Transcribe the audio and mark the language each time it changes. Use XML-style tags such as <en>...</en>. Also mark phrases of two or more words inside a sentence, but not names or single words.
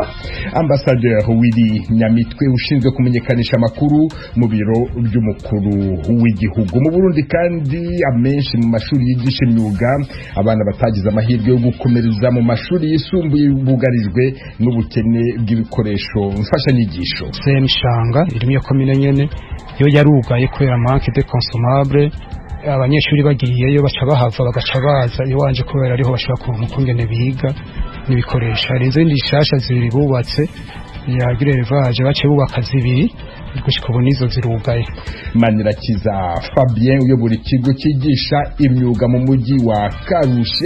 <rw>Ambassadeur Willy Nyamitwe ushinzwe kumenyekanisha amakuru mu biro by'umukuru w'igihugu mu Burundi, kandi amenshi mu mashuri yigisha imyuga abana batagize amahirwe yo gukomereza mu mashuri yisumbuye bugarijwe n'ubukene bw'ibikoresho mfashanyigisho.</rw> <rn>Semshanga irimo yo komine nyene yo yarugaye kubera</rn> <fr>manque de consommables.</fr> <rn>Abanyeshuri bagiyeyo baca bahava bagaca baza iwanje kubera ariho bashaka kuronka ukungene biga n'ibikoresho. Hari izindi shasha zibiri bubatse ya Grevage bace bubaka zibiri gushika ubu nizo zirugaye.</rn> <rw>Manirakiza Fabien uyobora ikigo cyigisha imyuga mu mujyi wa Karushi.</rw>